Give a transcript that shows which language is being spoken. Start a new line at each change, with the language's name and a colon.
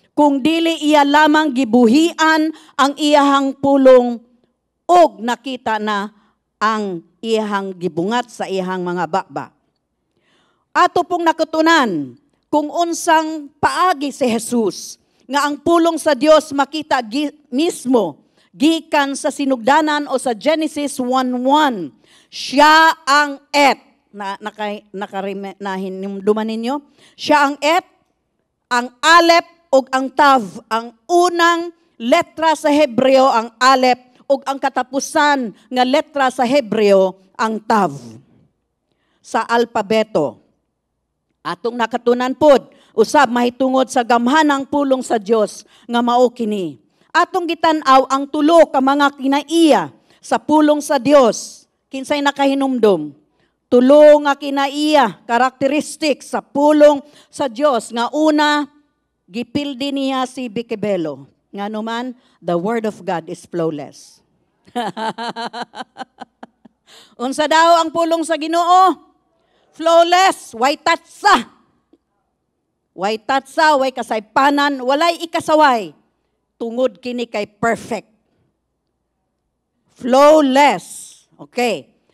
Cebuano: Kung dili iya lamang gibuhian ang iyahang pulong ug nakita na ang iyahang gibungat sa iyahang mga baba. Ato pong nakatunan kung unsang paagi si Jesus nga ang pulong sa Dios makita mismo gikan sa sinugdanan o sa Genesis 1:1. Siya ang Et. Nahinumduman ninyo? Siya ang Et, ang Alep, ug ang Tav. Ang unang letra sa Hebreo, ang Alep, ug ang katapusan nga letra sa Hebreo, ang Tav. Sa alpabeto. Atong nakatunan pod, usab mahitungod sa gamhanang pulong sa Dios nga mao kini. Atong gitan-aw ang tulo ka mga kinaiya sa pulong sa Dios. Kinsay nakahinumdum? Tulo nga kinaiya, karakteristik sa pulong sa Dios nga una, gipildi niya si Bikebelo. Nga naman,
English: the word of God is flawless.
Cebuano: Unsa daw ang pulong sa Ginoo? Flawless, way tatsa. Way tatsa, way kasaypanan, walay ikasaway. Tungod kini kay perfect. Flawless. Okay.